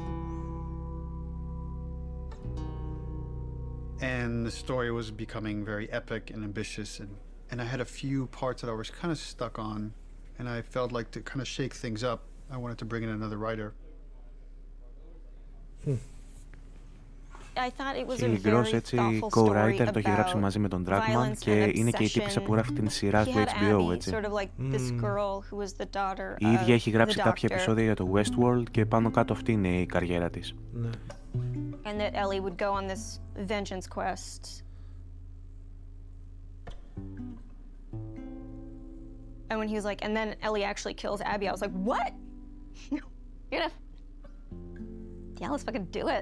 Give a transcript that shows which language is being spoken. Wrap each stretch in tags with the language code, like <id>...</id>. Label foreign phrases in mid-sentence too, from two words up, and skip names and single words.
<en>And the story was becoming very epic and ambitious. And I had a few parts that I was kind of stuck on. And I felt like to kind of shake things up, I wanted to bring in another writer. I thought it was</en> <el>η Γκρος, έτσι, co-writer, το έχει γράψει μαζί με τον Dragman και είναι και η τύπισσα που γράφει την σειρά του HBO, έτσι. Η ίδια έχει γράψει κάποια επεισόδια για το Westworld και πάνω κάτω αυτή είναι η καριέρα της.</el> <en>And that Ellie would go on this vengeance quest. And when he was like, and then Ellie actually kills Abby, I was like, what? You're gonna... Yeah, let's fucking do it.</en>